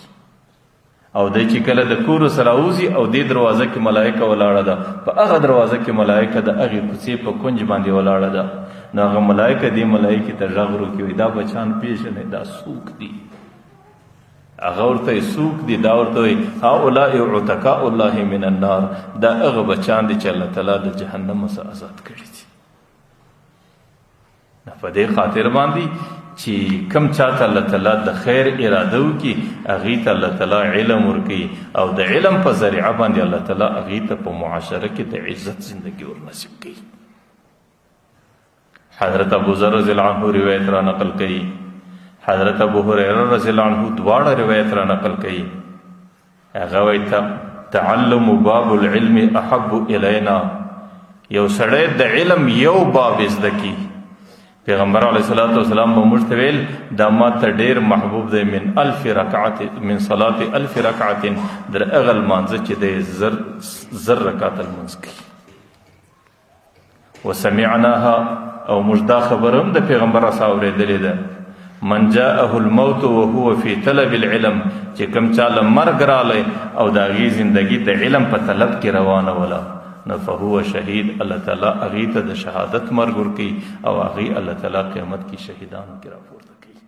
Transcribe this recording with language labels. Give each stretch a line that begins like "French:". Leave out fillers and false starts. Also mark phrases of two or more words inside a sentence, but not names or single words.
Pashto: او د چې کله د کور سره اوزي او د دروازه کې ملائکه ولاړه ده، په هغه دروازه کې ملائکه د هغې کوڅې په کنج باندې ولاړه ده، نو هغه ملائکه دې ملائکې ته غږ وکړي، دا بچان پیژنئ دا څوک دي؟ هغه ورته څوک دي؟ دا ورته وایي
Arabic: هؤلاء عتقاء الله من النار،
Pashto: دا هغه بچان دي چې الله تعالی د جهنم څخه آزاد کړي دي. په دې خاطر باندې چې کم چاته الله تعالی د خیر اراده وکړي، هغې ته الله تعالی علم ورکوي، او د علم په ذریعه باندې الله تعالی هغې ته په معاشره کې د عزت زندگی ورنصیب کوي. حضرت ابو ذر
Arabic: رضی الله عنه
Pashto: روایت را نقل کوي، حضرت ابو هریره
Arabic: رضی الله عنه
Pashto: دواړه روایت را نقل کوي، هغه وایي
Arabic: تعلم باب العلم احب الینا،
Pashto: یو سړی د علم یو باب زده کی، پیغمبر
Arabic: علیه الصلاة والسلام
Pashto: به موږ ته ویل دا ما ته ډېر محبوب دی
Arabic: من الف رکعت من صلات الف رکعت،
Pashto: در هغه لمانځه چې دی زر رکعت لمونځ کوي. وسمعناها، او موږ دا خبره هم د پیغمبر څخه اورېدلې ده،
Arabic: من جاءه الموت وهو في طلب العلم،
Pashto: چې کوم چا له مرګ رالی او د هغې زندګي د علم په طلب کې روانه وله، نو
Arabic: فهو شهید،
Pashto: الله تعالی هغې ته د شهادت مرګ ورکوي، او هغې الله تعالی قیامت کې شهیدانو کې راپورته کوي.